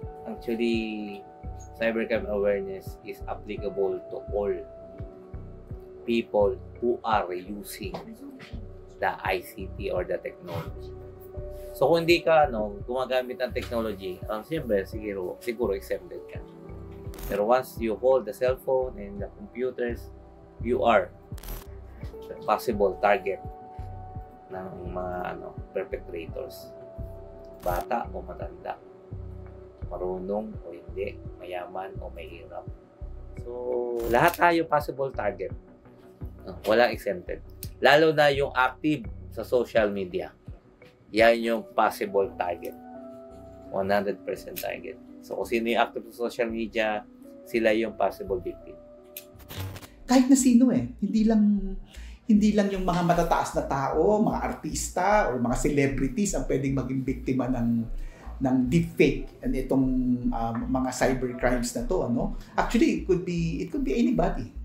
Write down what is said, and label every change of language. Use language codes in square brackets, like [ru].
[en] Actually, cybercrime awareness is applicable to all people who are using the ICT or the technology. [tl] So kung hindi ka gumagamit ng technology, siyempre siguro exempted ka. [en] Pero once you hold the cellphone and the computers, you are the possible target [tl] ng mga [en] perpetrators. [tl] Bata o matanda, marunong o hindi, mayaman o mahirap. So lahat tayo possible target. Walang exempted. Lalo na yung active sa social media. Yan yung possible target. 100% target. So kung sino yung active sa social media, sila yung possible victim. Kahit na sino hindi lang yung mga matataas na tao, mga artista or mga celebrities ang pwedeng maging biktima ng deepfake and itong mga cybercrimes na to, ano? [en] Actually, it could be anybody.